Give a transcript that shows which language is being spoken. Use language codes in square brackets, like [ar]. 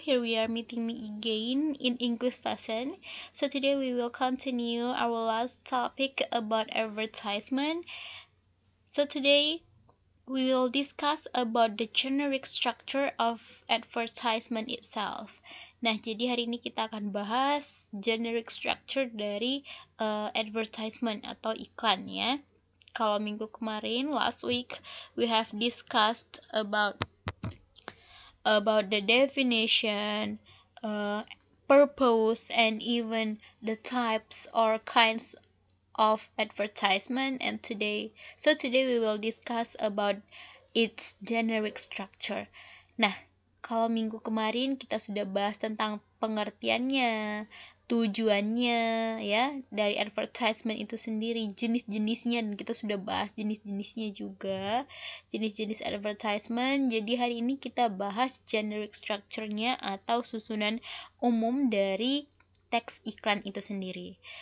[en] Here we are meeting me again in English lesson. So today we will continue our last topic about advertisement. So today we will discuss about the generic structure of advertisement itself. [id] Nah, jadi hari ini kita akan bahas generic structure dari advertisement atau iklan ya. Kalau minggu kemarin, [en] last week, we have discussed about the definition, purpose, and even the types or kinds of advertisement. And today we will discuss about its generic structure. [id] Nah, kalau minggu kemarin kita sudah bahas tentang pengertiannya, tujuannya ya dari advertisement itu sendiri, jenis-jenisnya, dan kita sudah bahas jenis-jenisnya juga, jenis-jenis advertisement. Jadi hari ini kita bahas generic structure-nya atau susunan umum dari teks iklan itu sendiri.